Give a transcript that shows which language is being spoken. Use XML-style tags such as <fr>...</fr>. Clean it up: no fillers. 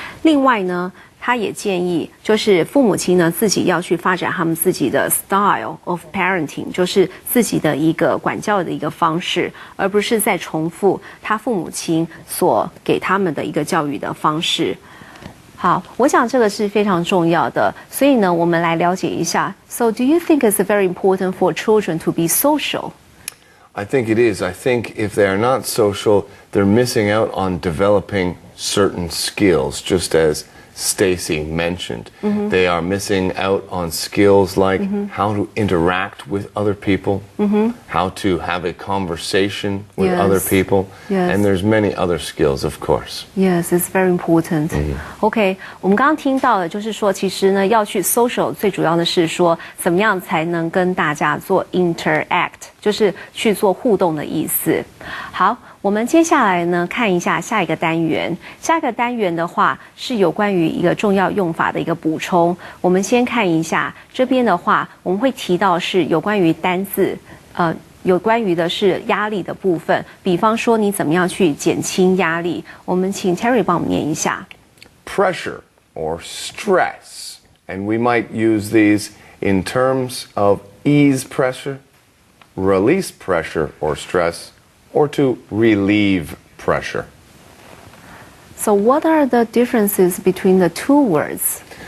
<zh>另外呢，他也建议就是父母亲呢自己要去发展他们自己的</zh> <en>style of parenting，</en> <zh>就是自己的一个管教的一个方式，而不是在重复他父母亲所给他们的一个教育的方式。好，我想这个是非常重要的，所以呢，我们来了解一下。</zh> <en>So, do you think it's very important for children to be social? I think it is. I think if they are not social, they're missing out on developing certain skills, just as Stacy mentioned. They are missing out on skills like how to interact with other people, how to have a conversation with other people, and there's many other skills, of course. Yes, it's very important.</en> <zh>OK, 我们刚刚听到的就是说，其实呢，要去 social 最主要的是说，怎么样才能跟大家做 interact， 就是去做互动的意思。好，我们接下来呢，看一下下一个单元。下一个单元的话，是有关于一个重要用法的一个补充。我们先看一下这边的话，我们会提到是有关于单字，有关于的是压力的部分。比方说，你怎么样去减轻压力？我们请 Terry 帮我们念一下。</zh> <en>Pressure or stress, and we might use these in terms of ease pressure, release pressure or stress, or to relieve pressure. So what are the differences between the two words?</en>